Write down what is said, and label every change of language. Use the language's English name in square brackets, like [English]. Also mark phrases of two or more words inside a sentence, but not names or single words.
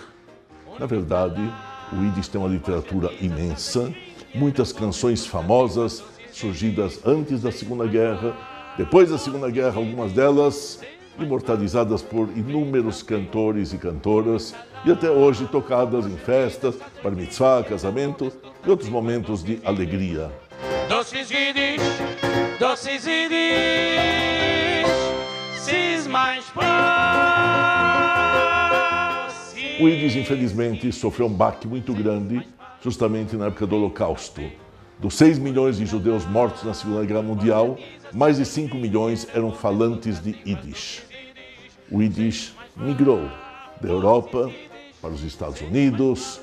[Portuguese] Na verdade, o Yiddish tem uma literatura imensa, muitas canções famosas surgidas antes da Segunda Guerra, depois da Segunda Guerra, algumas delas imortalizadas por inúmeros cantores e cantoras e até hoje tocadas em festas, bar mitzvah, casamento e outros momentos de alegria. [German] Das ist Yiddish, sie ist mein Spaß. [Portuguese] O Yiddish, infelizmente, sofreu um baque muito grande justamente na época do Holocausto. Dos 6 milhões de judeus mortos na Segunda Guerra Mundial, mais de 5 milhões eram falantes de Yiddish. O Yiddish migrou da Europa para os Estados Unidos.